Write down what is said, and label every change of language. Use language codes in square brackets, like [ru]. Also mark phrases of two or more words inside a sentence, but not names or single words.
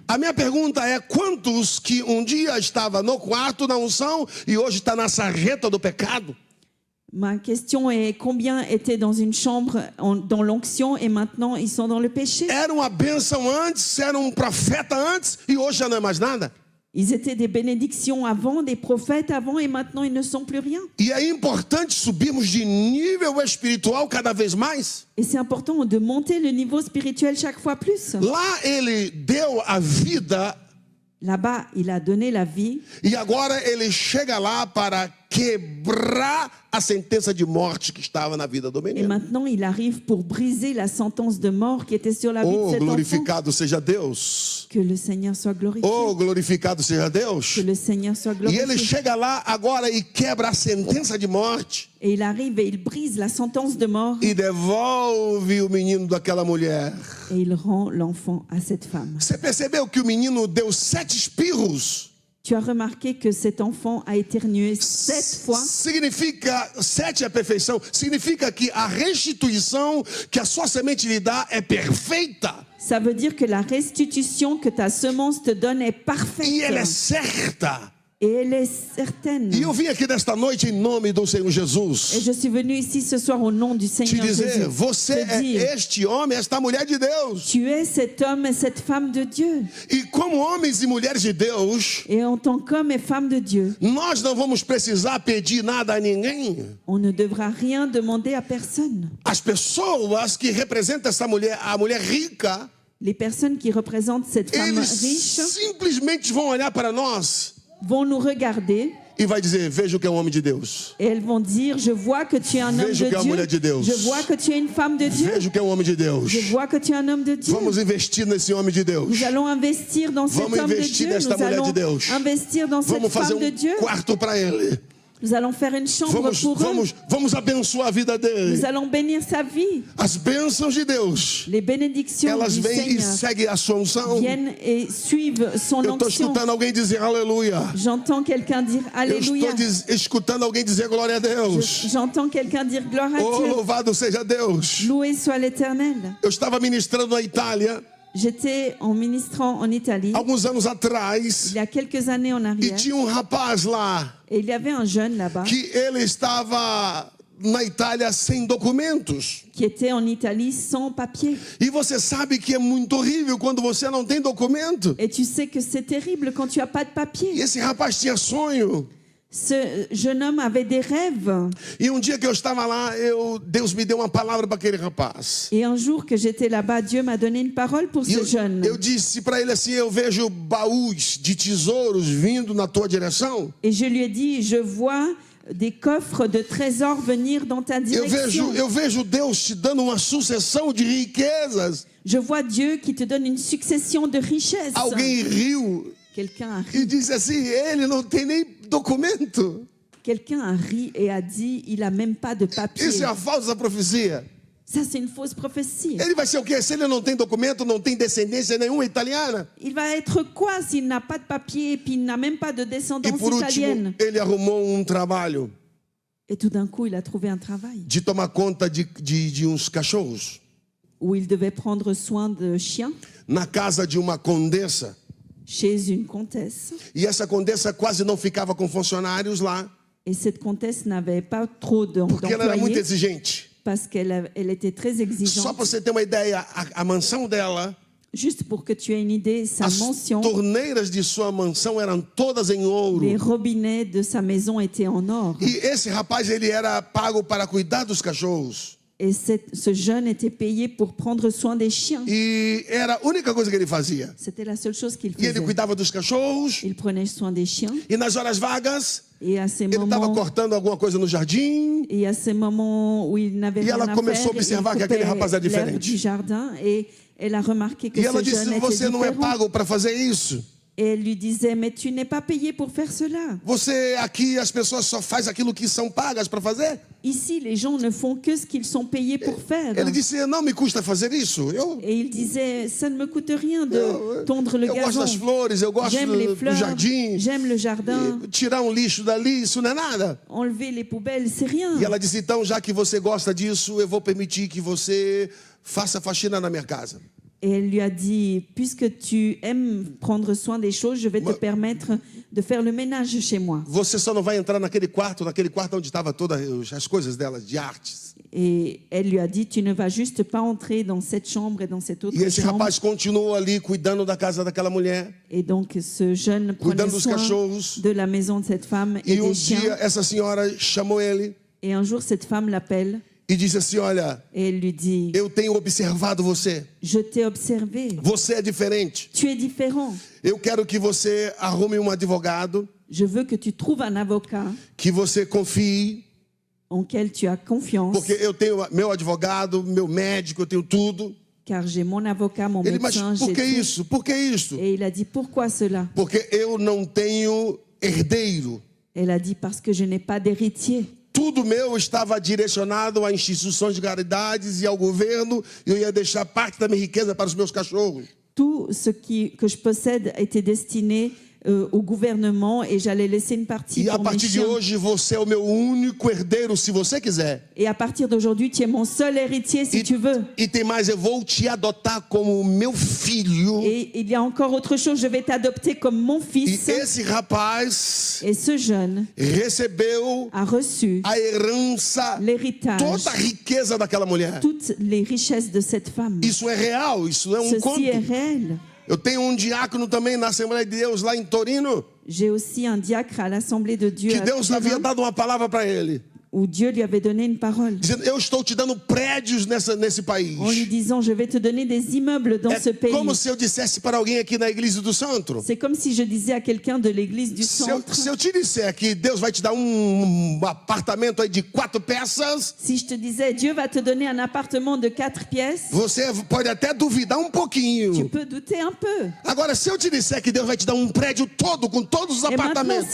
[pt] A minha pergunta é: quantos que um dia estava no quarto na unção e hoje está na sarjeta do pecado? [fr] Ma question est, combien étaient dans une chambre dans l'onction et maintenant ils sont dans le péché? [pt] Era uma bênção antes, era um profeta antes e hoje já não é mais nada. [fr] Ils étaient des bénédictions avant, des prophètes avant et maintenant ils ne sont plus rien. [pt] E é importante subirmos de nível espiritual cada vez mais. [fr] Et c'est important de monter le niveau spirituel chaque fois plus. [pt] Lá ele deu a vida [fr] Là-bas, il a donné la vie [pt] e agora ele chega lá para quebrar a sentença de morte que estava na vida do [fr] et [pt] menino. [fr] maintenant il arrive pour briser la sentence de mort qui était sur la vie de Oh, cet enfant. [pt] glorificado seja Deus. [fr] Que le Seigneur soit glorifié. [pt] Oh, glorificado seja Deus. [fr] Que le Seigneur soit [pt] E ele [fr] glorifié. [pt] chega lá agora e quebra a sentença de morte [fr] Et il arrive et il brise la sentence de mort [pt] e devolve o menino daquela mulher. [fr] et il rend l'enfant à cette femme. [pt] Você percebeu que o menino deu 7 espirros? [fr] Tu as remarqué que cet enfant a éternué 7 fois. [pt] Significa, 7 é a perfeição, significa que a restituição que a sua semente lhe dá é perfeita. [fr] Ça veut dire que la restitution que ta semence te donne est parfaite. [pt] E ela é certa. [fr] Et elle est certaine. [pt] E eu vim aqui desta noite em nome do Senhor [fr] Et [pt] Jesus [fr] je suis venu ici ce soir au nom du [pt] te [fr] Seigneur [pt] dizer: [fr] Jésus. [pt] você [fr] Te dire, [pt] é este homem, esta mulher de Deus. [fr] tu es cet homme et cette femme de Dieu. [pt] E como homens e mulheres de Deus, [fr] Et en tant qu'homme et femme de Dieu, [pt] nós não vamos precisar pedir nada a ninguém. [fr] on ne devra rien demander à personne. [pt] As pessoas que representam essa mulher, a mulher rica, [fr] Les personnes qui représentent cette femme [pt] eles [fr] riche [pt] simplesmente vão olhar para nós [fr] vont nous regarder [pt] e vai dizer: veja o que é um homem de Deus. [fr] et elles vont dire, je vois que tu es un homme [pt] Veja o que é uma mulher de [fr] de Dieu. [pt] Deus. [fr] Je vois que tu es une femme de Dieu. [pt] Veja o que é um homem de Deus. [fr] Je vois que tu es un homme de Dieu. [pt] Vamos investir nesse homem de Deus. [fr] Nous allons investir dans cet [pt] Vamos [fr] homme de [pt] investir [fr] Dieu. [pt] nesta [fr] Nous [pt] mulher [fr] allons [pt] de Deus. [fr] investir dans cette [pt] Vamos fazer [fr] femme de Dieu. [pt] quarto para ele. [fr] Nous allons faire une chambre pour eux. [pt] Vamos abençoar a vida dele. [fr] Nous allons bénir sa vie. [pt] As bênçãos de Deus, [fr] Les bénédictions [pt] elas [fr] du [pt] vêm e [fr] Seigneur [pt] seguem a sua unção. [fr] viennent et suivent son [pt] Eu estou [fr] onction. [pt] escutando alguém dizer aleluia. [fr] J'entends quelqu'un dire [pt] Eu [fr] Alléluia. [pt] estou escutando alguém dizer glória a Deus. [fr] J'entends quelqu'un dire gloire à Oh, Dieu. [pt] louvado seja Deus. [fr] Loué soit l'Éternel. [pt] Eu estava ministrando na Itália [fr] J'étais en ministrant en Italie [pt] alguns anos atrás [fr] il y a quelques années en [pt] e [fr] arrière [pt] tinha um rapaz lá [fr] et il y avait un jeune là-bas [pt] que ele estava na Itália sem documentos. [fr] qui était en Italie sans papier. [pt] E você sabe que é muito horrível quando você não tem documento. [fr] Et tu sais que c'est terrible quand tu n'as pas de [pt] E [fr] papier. [pt] esse rapaz tinha sonho. [fr] Ce jeune homme avait des rêves. [pt] E um dia que eu estava lá, Deus me deu uma palavra para aquele rapaz. [fr] Et un jour que j'étais là-bas, Dieu m'a donné une parole pour [pt] E [fr] ce jeune. [pt] eu disse para ele assim: eu vejo baús de tesouros vindo na tua direção. [fr] Et je lui ai dit, je vois des coffres de trésors venir dans ta direction. [pt] Eu vejo Deus te dando uma sucessão de riquezas. [fr] Je vois Dieu qui te donne une succession de richesses. [pt] Alguém riu [fr] Quelqu'un a [pt] e [fr] ri. [pt] disse assim: ele não tem nem documento. [fr] Quelqu'un a ri et a dit, il a même pas de papier. [pt] Isso é a falsa profecia. [fr] Ça, c'est une fausse prophétie. [pt] Ele vai ser o quê? Se ele não tem documento, não tem descendência nenhuma italiana. [fr] Il va être quoi s'il n'a pas de papier et puis il n'a même pas de [pt] E [fr] descendance [pt] por último, [fr] italienne? [pt] ele arrumou um trabalho [fr] Et tout d'un coup, il a trouvé un travail [pt] de tomar conta de uns cachorros [fr] où il devait prendre soin de chiens [pt] na casa de uma condessa. [fr] chez une comtesse. [pt] E essa condessa quase não ficava com funcionários lá. [fr] Et cette comtesse n'avait pas trop [pt] porque ela era muito [fr] d'employés [pt] exigente. [fr] parce elle était très [pt] Só [fr] exigeante. [pt] para você ter uma ideia, a mansão dela, [fr] Juste pour que tu aies une idée, sa [pt] as [fr] mansion, [pt] torneiras de sua mansão eram todas em [fr] les [pt] ouro. [fr] robinets de sa maison étaient en or. [pt] E esse rapaz, ele era pago para cuidar dos cachorros. [fr] Et ce jeune était payé pour prendre soin des chiens. [pt] E era a única coisa que ele fazia. [fr] C'était la seule chose qu'il [pt] E ele [fr] faisait. [pt] cuidava dos cachorros. [fr] Il prenait soin des chiens. [pt] E nas horas vagas, [fr] Et à ces [pt] ele estava [fr] moments, [pt] cortando alguma coisa no jardim. [fr] et à ces moments où il n'avait [pt] E [fr] rien [pt] ela [fr] à [pt] começou a [fr] faire, il [pt] observar que aquele rapaz era [fr] coupait l'herbe [pt] diferente. [fr] du jardin et elle a remarqué que [pt] E ela [fr] ce [pt] disse: [fr] jeune était [pt] você não é [fr] différent. [pt] pago para fazer isso. [fr] Et elle lui disait, mais tu n'es pas payé pour faire cela. [pt] Você aqui, as pessoas só fazem aquilo que são pagas para fazer. [fr] Ici, les gens ne font que ce qu'ils sont payés pour faire. [pt] Ele disse: não me custa fazer isso. [fr] Et il disait, ça ne me coûte rien de tondre le [pt] Eu gosto das [fr] gazon. [pt] flores, eu gosto [fr] J'aime les [pt] do [fr] fleurs, [pt] jardim. [fr] j'aime le jardin. [pt] Tirar um lixo dali, isso não é nada. [fr] Enlever les poubelles, c'est rien. [pt] E ela disse: então, já que você gosta disso, eu vou permitir que você faça faxina na minha casa. [fr] Et elle lui a dit, puisque tu aimes prendre soin des choses, je vais te permettre de faire le ménage chez moi. [pt] Você só não vai entrar naquele quarto onde estavam todas as coisas dela, de artes. [fr] Et elle lui a dit, tu ne vas juste pas entrer dans cette chambre et dans cette autre [pt] E esse [fr] chambre. [pt] rapaz continuou ali cuidando da casa daquela mulher. [fr] Et donc ce jeune prenait [pt] Cuidando dos [fr] soin [pt] cachorros. [fr] de la maison de cette femme et [pt] E um [fr] des chiens. [pt] dia essa senhora chamou ele [fr] Et un jour, cette femme l'appelle [pt] e disse assim: olha, [fr] et elle lui dit, [pt] eu tenho observado você. [fr] je t'ai observé, [pt] Você é diferente. [fr] tu es différent. [pt] Eu quero que você arrume um advogado, [fr] Je veux que tu trouves un avocat [pt] que você confie, [fr] en quel tu as confiance, [pt] porque eu tenho meu advogado, meu médico, eu tenho tudo. [fr] car j'ai mon avocat, mon [pt] Ele, mas [fr] médecin, [pt] por [fr] j'ai [pt] que [fr] tout. [pt] isso? Por que isso? [fr] Et il a dit, pourquoi cela? [pt] Porque eu não tenho herdeiro. [fr] Elle a dit, parce que je n'ai pas d'héritier. [pt] Tudo meu estava direcionado a instituições de caridades e ao governo, e eu ia deixar parte da minha riqueza para os meus cachorros. [fr] Tout ce que je possède était destiné au gouvernement et j'allais laisser une partie [pt] E a [fr] pour mes [pt] partir de [fr] chiens. [pt] hoje você é o meu único herdeiro, se você quiser. [fr] Et à partir d'aujourd'hui, tu es mon seul héritier si tu veux. [pt] E tem mais, eu vou te adotar como meu filho. [fr] Et il y a encore autre chose, je vais t'adopter comme mon [pt] E [fr] fils. [pt] esse rapaz [fr] Et ce jeune [pt] recebeu [fr] a reçu [pt] a herança, [fr] l'héritage, [pt] toda a riqueza daquela mulher. [fr] toutes les richesses de cette femme. [pt] Isso é real, isso não é um [fr] Ceci [pt] conto. [fr] est réel. [pt] Eu tenho um diácono também na Assembleia de Deus lá em Torino, [fr] J'ai aussi un diacre à l'Assemblée de Dieu [pt] que [fr] à [pt] Deus havia [fr] Turin, [pt] dado uma palavra para ele, [fr] où Dieu lui avait donné une parole [pt] dizendo: eu estou te dando prédios nesse país. [fr] en lui disant, je vais te donner des immeubles dans ce [pt] É [fr] pays. [pt] como se eu dissesse para alguém aqui na Igreja do Centro. [fr] C'est comme si je disais à quelqu'un de l'église du centre, [pt] Se eu te disser que Deus vai te dar um apartamento aí de 4 peças, [fr] si je te disais, Dieu va te donner un appartement de 4 pièces, [pt] você pode até duvidar um [fr] tu [pt] pouquinho. [fr] peux douter un peu. [pt] Agora, se eu te disser que Deus vai te dar um prédio todo com todos os [fr] Et maintenant, [pt] apartamentos,